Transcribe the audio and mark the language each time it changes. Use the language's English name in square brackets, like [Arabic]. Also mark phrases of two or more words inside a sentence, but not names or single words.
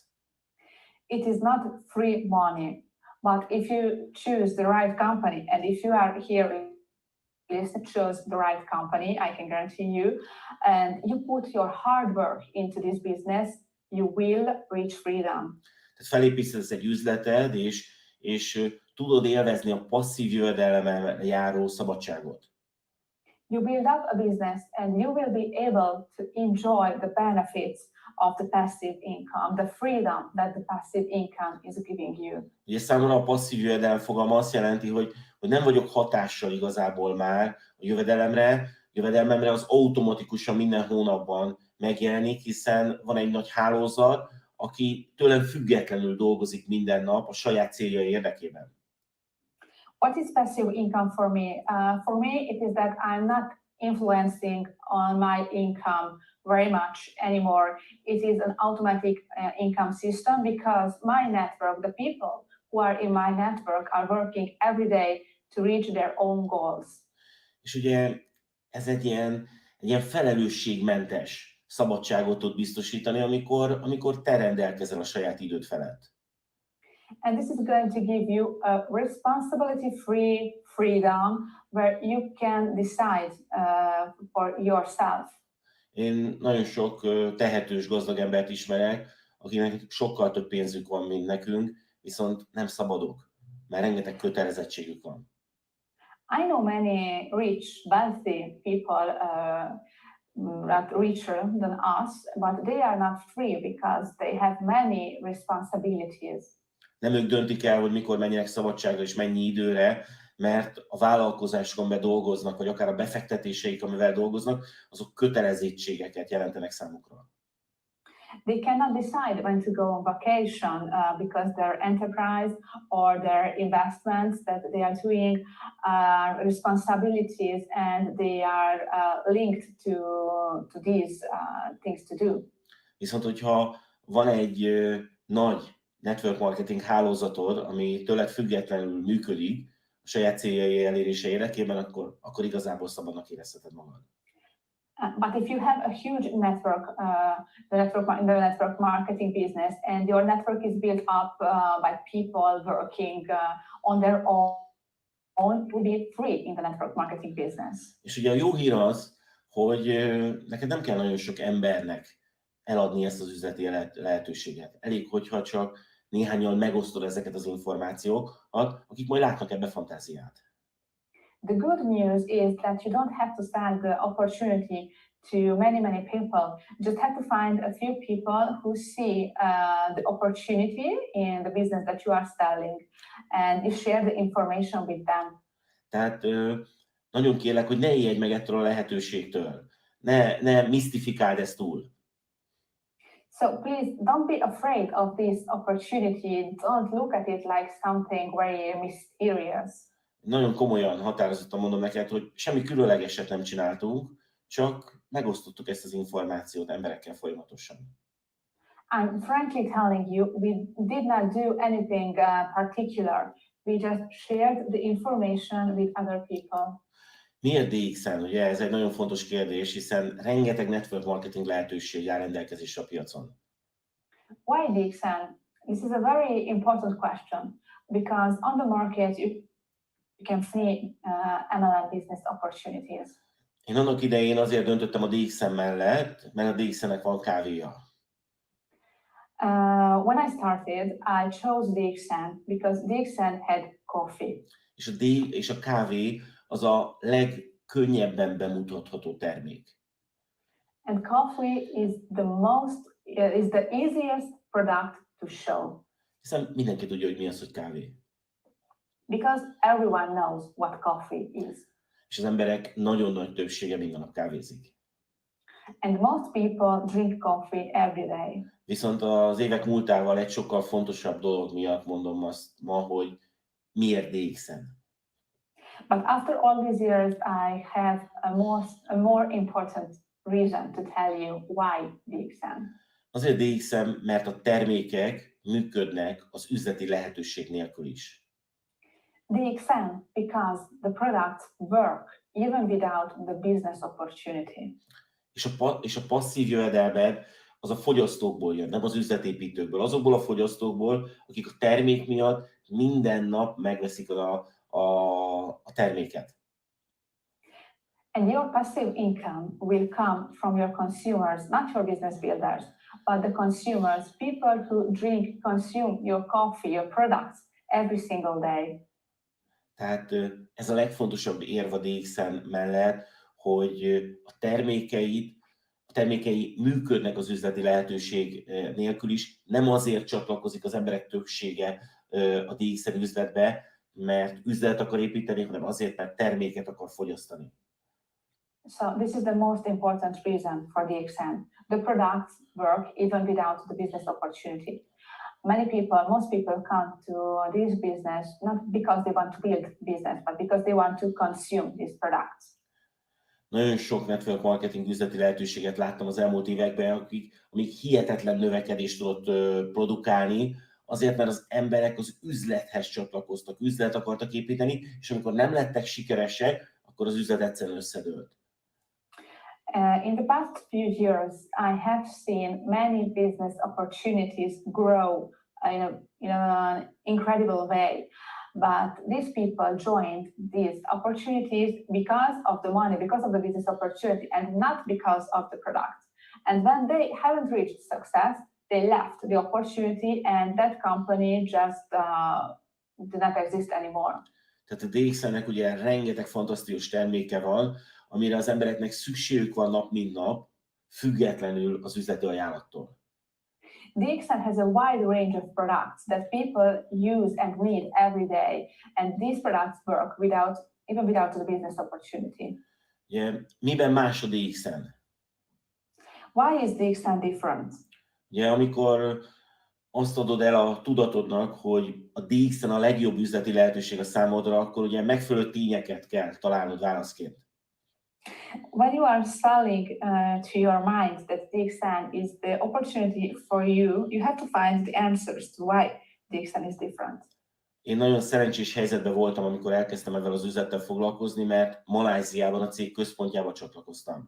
[English] It is not free money, but if you choose the right company, and if you are here chose the right company, I can guarantee you, and you put your hard work into this business, you will reach freedom. [Hungarian] Tehát felépítesz egy üzleted, és tudod élvezni a passzív jövedelemmel járó szabadságot. [English] You build up a business and you will be able to enjoy the benefits of the passive income, the freedom that the passive income is giving you. [Hungarian] Ugye számomra a passzív jövedelem fogalma azt jelenti, hogy nem vagyok hatással igazából már a jövedelmemre az automatikusan minden hónapban megjelenik, hiszen van egy nagy hálózat, aki tőlem függetlenül dolgozik minden nap a saját céljai érdekében. [English] What is passive income for me? For me, it is that I'm not influencing on my income very much anymore. It is an automatic income system because my network, the people who are in my network are working every day to reach their own goals. [Hungarian] És ugye ez egy ilyen felelősségmentes szabadságot tud biztosítani, amikor te rendelkezel a saját időd felett. [English] And this is going to give you a responsibility-free freedom where you can decide for yourself. [Hungarian] Én nagyon sok tehetős, gazdag embert ismerek, akinek sokkal több pénzük van, mint nekünk, viszont nem szabadok, mert rengeteg kötelezettségük van. [English] I know many rich, wealthy people, not richer than us, but they are not free because they have many responsibilities. [Hungarian] Nem ők döntik el, hogy mikor menjenek szabadságra és mennyi időre, mert a vállalkozásokon amiben dolgoznak, vagy akár a befektetéseik, amivel dolgoznak, azok kötelezettségeket jelentenek számukra. [English] They cannot decide when to go on vacation because their enterprise or their investments that they are doing are responsibilities and they are linked to these things to do. [Hungarian] Viszont, hogyha van egy nagy [English] network marketing [Hungarian] hálózatod, ami tőled függetlenül működik, a saját céljai elérése érdekében, akkor igazából szabadnak érezheted magad. [English] But if you have a huge network, in the network marketing business, and your network is built up by people working on their own, to be free in the network marketing business. [Hungarian] És ugye a jó hír az, hogy neked nem kell nagyon sok embernek eladni ezt az üzleti lehetőséget. Elég, hogyha csak néhányan megosztod ezeket az információkat, akik majd látnak ebbe fantáziát. [English] The good news is that you don't have to sell the opportunity to many people. You just have to find a few people who see the opportunity in the business that you are selling, and you share the information with them. [Hungarian] Tehát nagyon kérlek, hogy ne ijedj meg ettől a lehetőségtől. Ne misztifikáld ezt túl. [English] So please don't be afraid of this opportunity. Don't look at it like something very mysterious. [Hungarian] Nagyon komolyan, határozottan mondom neked, hogy semmi különlegeset nem csináltunk, csak megosztottuk ezt az információt emberekkel folyamatosan. [English] I'm frankly telling you, we did not do anything particular. We just shared the information with other people. [Hungarian] Miért DXN? Ugye ez egy nagyon fontos kérdés, hiszen rengeteg [English] network marketing [Hungarian] lehetőség áll rendelkezésre a piacon. [English] Why DXN? This is a very important question because on the market you can see MLM business opportunities. [Hungarian] Én annak idején azért döntöttem a DXN mellett, mert a DXN-nek van kávéja. [English] When I started, I chose DXN because DXN had coffee. [Hungarian] És a kávé az a legkönnyebben bemutatható termék. [English] And coffee is the easiest product to show. [Hungarian] Hiszen mindenki tudja, hogy mi az, hogy kávé. [English] Because everyone knows what coffee is. [Hungarian] És az emberek nagyon nagy többsége minden nap kávézik. [English] And most people drink coffee every day. [Hungarian] Viszont az évek múltával egy sokkal fontosabb dolog miatt mondom azt ma, hogy miért DXN. [English] But after all these years, I have a more important reason to tell you why DXN. [Hungarian] Azért DXN, mert a termékek működnek az üzleti lehetőség nélkül is. [English] DXN because the products work even without the business opportunity. [Hungarian] És a passzív jövedelmed az a fogyasztókból jön, nem az üzletépítőkből. Azokból a fogyasztókból, akik a termék miatt minden nap megveszik a terméket. [English] And your passive income will come from your consumers, not your business builders, but the consumers, people who consume your coffee, your products every single day. [Hungarian] Tehát ez a legfontosabb érv a DXN mellett, hogy a termékei működnek az üzleti lehetőség nélkül is. Nem azért csatlakozik az emberek többsége a DXN üzletbe, mert üzlet akar építeni, hanem azért, mert terméket akar fogyasztani. [English] So this is the most important reason for DXN. The products work even without the business opportunity. Most people come to this business not because they want to build business, but because they want to consume these products. [Hungarian] Nagyon sok [English] network marketing [Hungarian] üzleti lehetőséget láttam az elmúlt években, amik hihetetlen növekedést tudott produkálni, azért, mert az emberek az üzlethez csatlakoztak, üzlet akartak építeni, és amikor nem lettek sikeresek, akkor az üzlet egyszerűen összedőlt. [English] In the past few years, I have seen many business opportunities grow in an incredible way. But these people joined these opportunities because of the money, because of the business opportunity, and not because of the product. And when they haven't reached success, they left the opportunity, and that company just did not exist anymore. [Hungarian] Tehát a DXN-nek ugye rengeteg fantasztikus terméke van, amire az embereknek szükségük van nap mint nap, függetlenül az üzleti ajánlattól. [English] DXN has a wide range of products that people use and need every day, and these products work even without the business opportunity. [Hungarian] Ugye, miben más a DXN? [English] Why is DXN different? [Hungarian] Ugye, amikor azt adod el a tudatodnak, hogy a DXN a legjobb üzleti lehetőség a számodra, akkor ugye megfelelő tényeket kell találnod válaszként. [English] When you are selling to your mind that DXN is the opportunity for you, you have to find the answers to why DXN is different. [Hungarian] Én nagyon szerencsés helyzetben voltam, amikor elkezdtem ezzel az üzlettel foglalkozni, mert Malajziában a cég központjába csatlakoztam.